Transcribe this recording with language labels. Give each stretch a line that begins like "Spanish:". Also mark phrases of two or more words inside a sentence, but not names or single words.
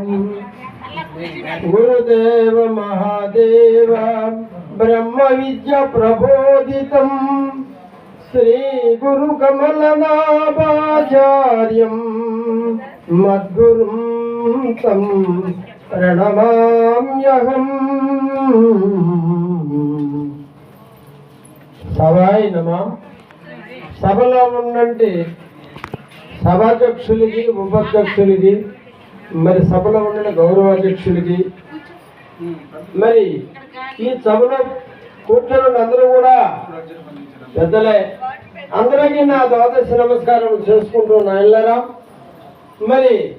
Sanskrit: गुरुदेव महादेव ब्रह्म विद्या प्रबोधितम् श्री गुरु कमलनाभाचार्यं मद्गुरुं तं प्रणमाम्यहम्। సభాయ నమః.
Telugu: సభలో ఉన్నంటే సభాధ్యక్షులకి, ఉపాధ్యక్షులకి, మరి సభలో ఉన్న గౌరవాధ్యక్షులకి, మరి ఈ సభలో కూర్చొని అందరూ కూడా పెద్దలే, అందరికీ నా ద్వాదశ నమస్కారం చేసుకుంటూ నాయనలారా, మరి